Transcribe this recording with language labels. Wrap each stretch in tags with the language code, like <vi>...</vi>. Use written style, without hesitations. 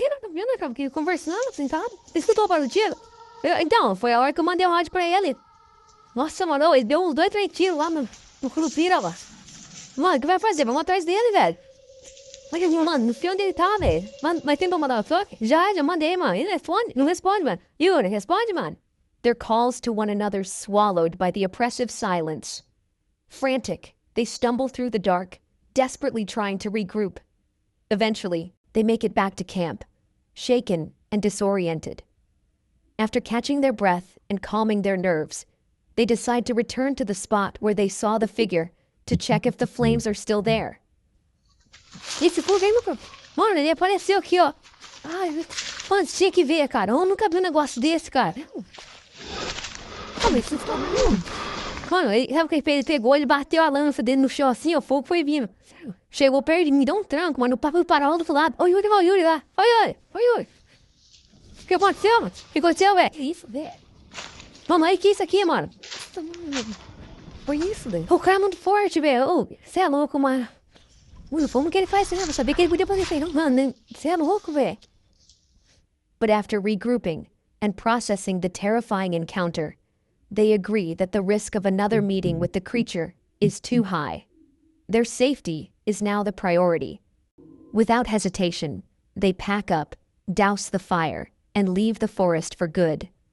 <pt>Eu não vi, né, cara, conversando, sentado. Você escutou o barulho do tiro? Então, foi a hora que eu mandei o rádio pra ele. Nossa, mano, ele deu uns 2, 3 tiros lá no Curupira, mano. Mano, o que vai fazer? Vamos atrás dele, velho. Mas, mano, não sei onde ele tá, velho. Mas tem pra mandar o toque? Já mandei, mano. Ele responde? Não responde, mano. Yuri, responde, mano.</pt> <en>Their calls to one another swallowed by the oppressive silence. Frantic, they stumble through the dark, desperately trying to regroup. Eventually, they make it back to camp, shaken and disoriented. After catching their breath and calming their nerves, they decide to return to the spot where they saw the figure to check if the flames are still there.</en> <pt>Esse fogo aí nunca... Mano, ele apareceu aqui, ó. Ai, mano, você tinha que ver, cara. Eu nunca vi um negócio desse, cara. Calma aí, você tá... Mano, sabe o que ele fez? Ele pegou, ele bateu a lança dele no chão assim, ó, o fogo foi vindo. Chegou perto de mim, deu um tranco, mano. O papo parou do outro lado. Ô, Yuri, ó, Yuri lá. Oi, Yuri. Oi, Yuri. O que aconteceu, mano? O que aconteceu, velho? Que isso, velho? Mano, olha que isso aqui, mano. Nossa, mano. Foi isso, velho. O cara é muito forte, velho. Você é louco, mano. Mano, como que ele faz isso, né? Eu sabia que ele podia fazer isso aí, não, mano. Você é louco, velho.</pt> <en>But after regrouping and processing the terrifying encounter, they agree that the risk of another meeting with the creature is too high. Their safety is now the priority. Without hesitation, they pack up, douse the fire, and leave the forest for good.</en>